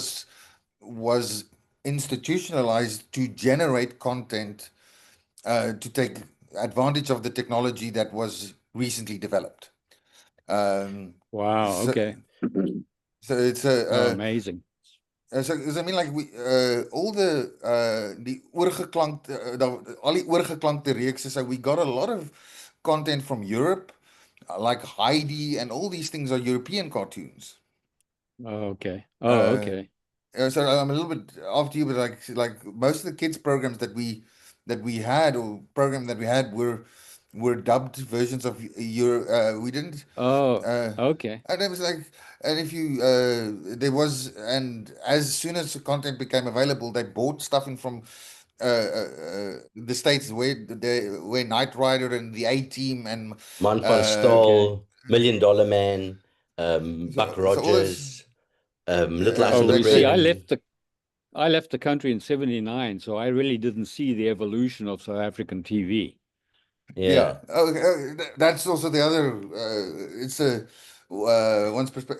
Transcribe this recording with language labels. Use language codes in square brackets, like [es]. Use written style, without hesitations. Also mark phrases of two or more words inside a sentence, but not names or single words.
[en] was institutionalized to generate content to take advantage of the technology that was recently developed. Um, Wow. so, Okay. so it's a Oh, amazing. so I mean like we all [af] die oorgeklankte al die oorgeklankte reekse, [en] so we got a lot of content from Europe, like Heidi and all these things are European cartoons. Oh, okay. Oh, Uh, okay. so I'm a little bit after you, but like most of the kids programs that we had or program that we had were dubbed versions of your we didn't Oh, uh okay. and it was like and if you there was and as soon as the content became available they bought stuff in from the states where Knight Rider and the A Team and Man van uh Okay. Staal, Million Dollar Man, Buck so all this Rogers, Little House on Oh, the you see, Prairie. I left the country in 79, so I really didn't see the evolution of South African TV. Yeah. Yeah, Oh, that's also the other. It's a one's perspective.